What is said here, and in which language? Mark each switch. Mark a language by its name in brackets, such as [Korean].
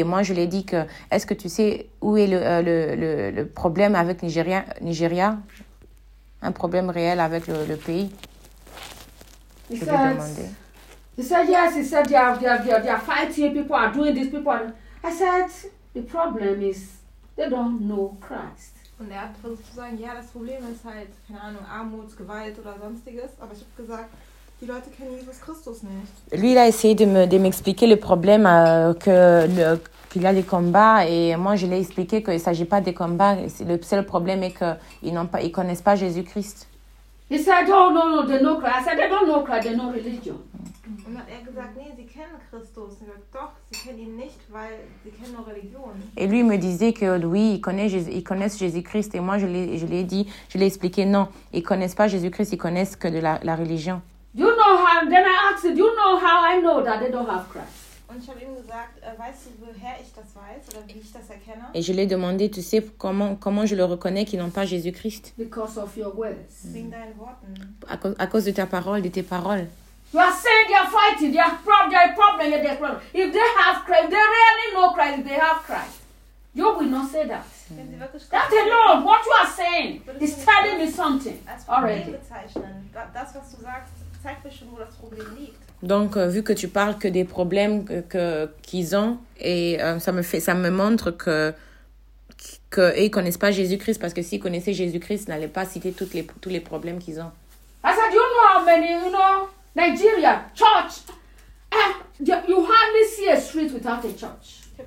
[French] Et moi, je lui ai dit que, est-ce que tu sais où est le problème avec Nigeria? Un problème réel avec le pays? [English] He said, yes, they are fighting, people are doing this, people are... I said, the problem is, they don't know Christ. [German] Und er hat versucht zu sagen, ja, das Problem ist halt, keine Ahnung, Armut, Gewalt oder sonstiges. Aber ich habe gesagt... Die Leute kennen Jesus Christus nicht. [French] Lui, il a essayé de m'expliquer le problème qu'il y a des combats. Et moi, je l'ai expliqué qu'il ne s'agit pas des combats. Le seul problème est qu'ils ne connaissent pas Jésus-Christ. [English] He said, oh, no, they know Christ. I said, they don't know Christ, they know religion. [German] Und dann hat er gesagt, nee, sie kennen Christus. Und er sagt, doch, sie kennen ihn nicht, weil sie kennen nur Religion. [French] Et lui me disait que oui, ils connaissent Jésus-Christ. Et moi, je l'ai expliqué, non, ils ne connaissent pas Jésus-Christ, ils connaissent que de la religion. [English] You know how? Then I asked, do you know how I know that they don't have Christ? [German] Und ich habe ihm gesagt, weißt du, woher ich das weiß oder wie ich das erkenne? [French] Et je l'ai demandé, tu sais comment je le reconnais qu'ils n'ont pas Jésus-Christ? [English] Because of your words. [German] Wegen deinen Worten. [French] À cause de ta parole, de tes paroles. [English] You are saying they are fighting, they have problem, they have problem, they have problem. If they have Christ, if they really know Christ, if they have Christ. You will not say that. That alone, what you are saying is telling me something already. [German] Das, was du sagst, zeigt mir schon, wo das Problem liegt. [French] Donc, vu que tu parles que des problèmes qu'ils ont, et ça me montre qu'ils ne connaissent pas Jésus-Christ, parce que s'ils connaissaient Jésus-Christ, ils n'allaient pas citer tous les problèmes qu'ils ont. [English] I said, you know how many, you know, Nigeria, church, you hardly see a street without a church.